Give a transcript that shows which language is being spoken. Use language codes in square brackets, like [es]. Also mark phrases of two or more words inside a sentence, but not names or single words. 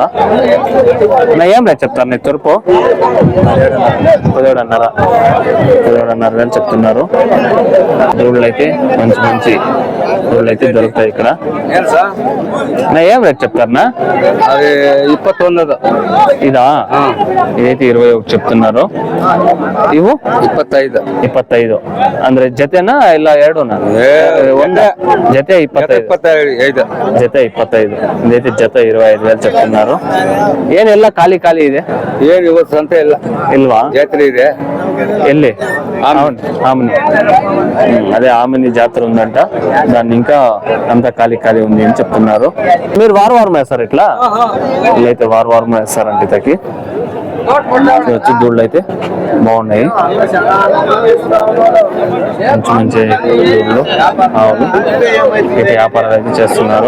[te] ఏం రేట్ చెప్తారు? నీ తురుపు 17,500 చెప్తున్నారు. దూళ్ళు అయితే మంచి దూళ్ళు అయితే దొరుకుతాయి ఇక్కడ. ఏం రేట్ చెప్తారన్నా? అది 21. ఇదా? ఇదైతే 21 చెప్తున్నారు. [kn] ఇವು 25 ಅಂದ್ರೆ ಜತೆನಾ ಇಲ್ಲ ಎರಡೂನಾ? ಒಂದೇ ಜತೆ 25. ಜತೆ 25. ಇದೈತೆ ಜತೆ 25,000 చెప్తున్నారు. ಏನೆಲ್ಲ ಖಾಲಿ ಇದೆ? ಏನು ಇವತ್ತು ಸಂತೆ ಇಲ್ಲ. ಇಲ್ವಾ? ಜಾತ್ರೆ ಇದೆ. [te] ఎల్లి ఆమెని అదే ఆమెని జాతర ఉందంట. దాన్ని ఇంకా అంతా ఖాళీ ఉంది అని చెప్తున్నారు. మీరు వారం వేస్తారు ఇట్లా? ఇట్లయితే వారం వేస్తారంట ఇతకి. వచ్చి దూళ్ళు అయితే బాగున్నాయి, మంచి మంచి దూళ్ళు ఆవులు ఇటు వ్యాపారాలు అయితే చేస్తున్నారు.